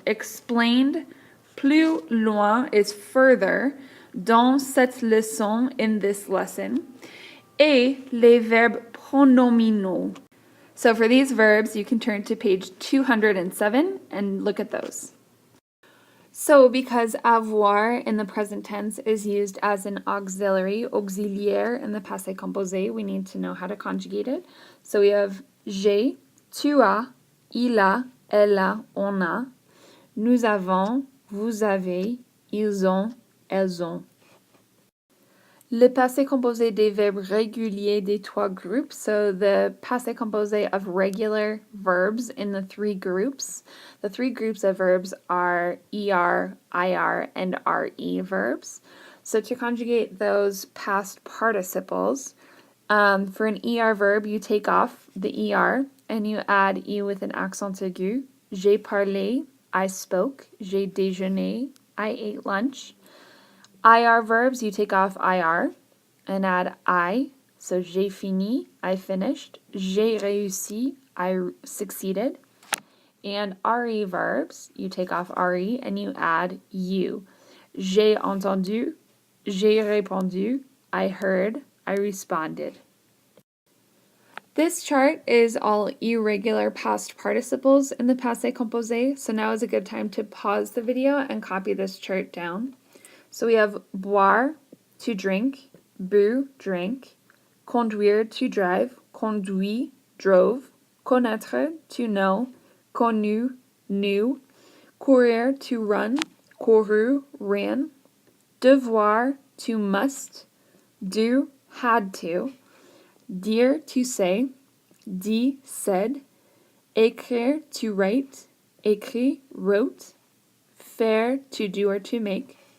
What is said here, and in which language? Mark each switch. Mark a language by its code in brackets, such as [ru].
[en] Explained [fr] plus loin [en] is further [fr] dans cette leçon, [en] in this lesson. [fr] Et les verbes pronominaux. [en] So for these verbs, you can turn to page 207 and look at those. So because avoir in the present tense is used as an auxiliary, auxiliaire in the passé composé, we need to know how to conjugate it. So we have [fr] j'ai, tu as, il a, elle a, on a, nous avons, vous avez, ils ont, elles ont. Le passé composé des verbes réguliers des trois groupes, [en] so the passé composé of regular verbs in the three groups. The three groups of verbs are ER, IR, and RE verbs. So to conjugate those past participles, for an ER verb, you take off the ER and you add E with an accent aigu. [fr] J'ai parlé, [en] I spoke. [fr] J'ai déjeuné, [en] I ate lunch. IR verbs, you take off IR and add I. [fr] So j'ai fini, [en] I finished. [fr] J'ai réussi, [en] I succeeded. And RE verbs, you take off RE and you add you. [fr] J'ai entendu, j'ai répondu, [en] I heard, I responded. This chart is all irregular past participles in the passé composé, so now is a good time to pause the video and copy this chart down. So we have boire, to drink, bu, drank, conduire, to drive, conduit, drove, connaître, to know, connu, knew, courir, to run, couru, ran, devoir, to must, do, had to, dire, to say, dit, said, écrire, to write, écrit, wrote, faire, to do or to make,